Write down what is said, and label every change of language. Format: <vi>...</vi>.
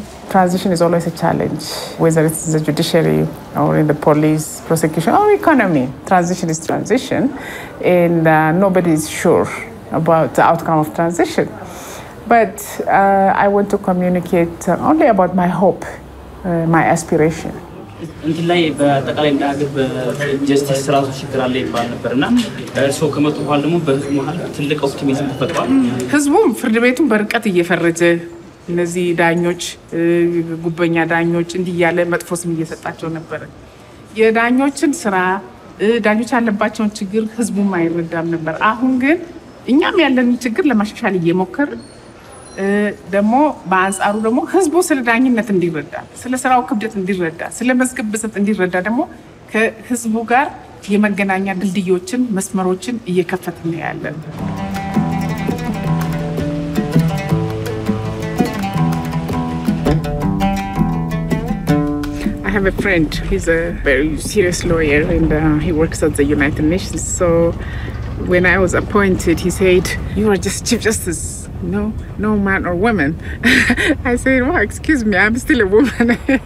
<en>Transition is always a challenge, whether it's the judiciary or in the police, prosecution, or economy. Transition is transition, and nobody is sure about the outcome of transition. But I want to communicate only about my hope, my aspiration.</en> <am>እንትን ላይ በጠቅላይ እንዳገር በጀስቲስ ራሱ ችግር አለ ይባል ነበርና እርሶ ከመጡ በኋላ ደግሞ በህዝቡ መሃል ትልቅ ኦፕቲሚዝም ተፈጥሯል። ህዝቡም ፍርድ ቤቱን በርቀት እየፈረጀ እነዚህ ዳኞች ጉበኛ ዳኞች እንዲያለ መጥፎ ስም እየሰጣቸው ነበር። የዳኞችን ስራ ዳኞች ያለባቸውን ችግር ህዝቡም አይረዳም ነበር። አሁን ግን እኛም ያለንን ችግር ለማሻሻል እየሞከርን ደግሞ በአንጻሩ ደግሞ ህዝቡ ስለ ዳኝነት እንዲረዳ ስለ ስራው ክብደት እንዲረዳ ስለ መዝገብ ብዛት እንዲረዳ ደግሞ ከህዝቡ ጋር የመገናኛ ድልድዮችን መስመሮችን እየከፈትን ያለን።</am> <en>I have a friend. He's a very serious lawyer, and he works at the United Nations. So when I was appointed, he said, "You are just Chief Justice. No man or woman." I said, "Well, excuse me, I'm still a woman."</en>